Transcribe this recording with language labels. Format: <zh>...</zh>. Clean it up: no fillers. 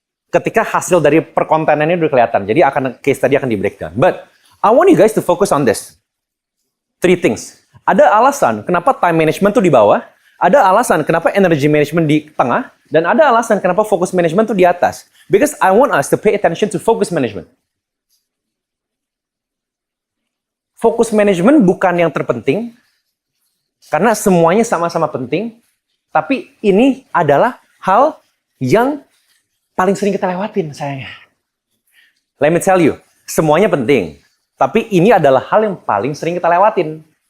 <id>ketika hasil dari perkontenannya udah kelihatan. Jadi case tadi akan di breakdown.</id> <en>But I want you guys to focus on this. 3 things.</en> <id>Ada alasan kenapa time management tuh di bawah, ada alasan kenapa energy management di tengah, dan ada alasan kenapa focus management tuh di atas.</id> <en>Because I want us to pay attention to focus management.</en> <id>Focus management bukan yang terpenting, karena semuanya sama-sama penting, tapi ini adalah hal yang paling sering kita lewatin, sayangnya.</id> <en>Let me tell you,</en> <id>semuanya penting. Tapi ini adalah hal yang paling sering kita lewatin.</id>